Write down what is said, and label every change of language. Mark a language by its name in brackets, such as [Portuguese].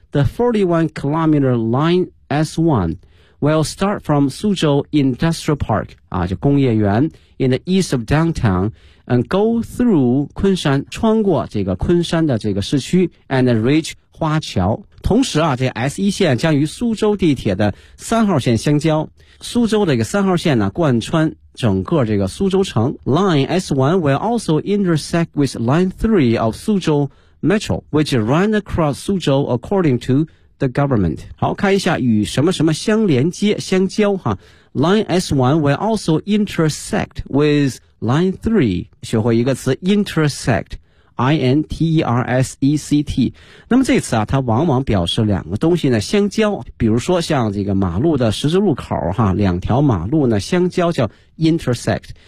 [English] The 41 kilometer line S1will start from Suzhou Industrial Park, [Chinese] 啊，就工业园 [English] in the east of downtown, and go through [Chinese] 昆山，穿过这个昆山的这个市区 [English] and reach 花桥。 [Chinese] 同时啊，这 S1 线将与苏州地铁的三号线相交。苏州的一个三号线呢，贯穿整个这个苏州城。 [English] Line S1 will also intersect with Line 3 of Suzhou Metro, which ran across Suzhou according to the government. [Chinese] 好，看一下与什么什么相连接相交哈。 [English] Line S1 will also intersect with Line 3. [Chinese] 学会一个词 intersect, I-N-T-E-R-S-E-C-T。那么这次啊，它往往表示两个东西呢相交，比如说像这个马路的十字路口哈，两条马路呢相交叫 intersect。